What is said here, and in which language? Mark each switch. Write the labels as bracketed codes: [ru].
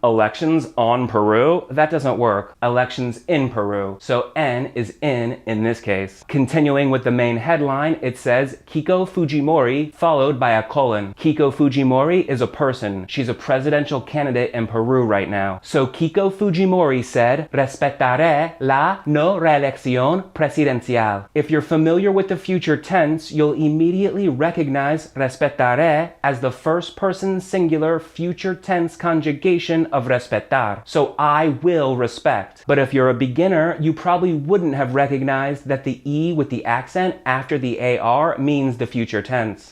[en] Elections on Peru? That doesn't work. Elections in Peru. So en is in this case. Continuing with the main headline, it says Keiko Fujimori followed by a colon. Keiko Fujimori is a person. She's a presidential candidate in Peru right now. So Keiko Fujimori said, [es] respetaré la no reelección presidencial. [en] If you're familiar with the future tense, you'll immediately recognize respetaré as the first person singular future tense conjugation of respetar. So I will respect. But if you're a beginner, you probably wouldn't have recognized that the E with the accent after the AR means the future tense.